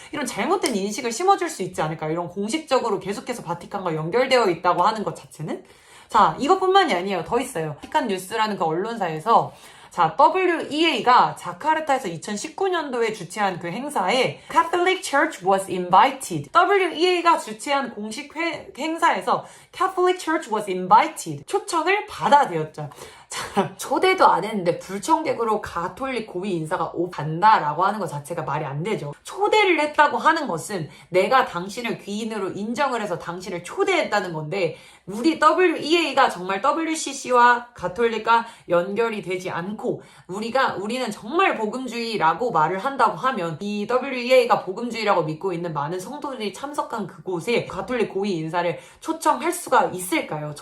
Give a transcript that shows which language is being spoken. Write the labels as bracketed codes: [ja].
[ko] 이런 잘못된 인식을 심어줄 수 있지 않을까? 이런 공식적으로 계속해서 바티칸과 연결되어 있다고 하는 것 자체는? 자, 이것뿐만이 아니에요. 더 있어요. 바티칸 뉴스라는 그 언론사에서 자, WEA가 자카르타에서 2019년도에 주최한 그 행사에 [en] Catholic Church was invited. [ko] WEA가 주최한 공식 행사에서 [en] Catholic Church was invited. [ko] 초청을 받아들였죠. 자, 초대도 안 했는데 불청객으로 가톨릭 고위 인사가 간다라고 하는 것 자체가 말이 안 되죠. 초대를 했다고 하는 것은 내가 당신을 귀인으로 인정을 해서 당신을 초대했다는 건데 우리 WEA가 정말 WCC와 가톨릭과 연결이 되지 않고 우리는 정말 복음주의라고 말을 한다고 하면 이 WEA가 복음주의라고 믿고 있는 많은 성도들이 참석한 그곳에 가톨릭 고위 인사를 초청할 수가 있을까요?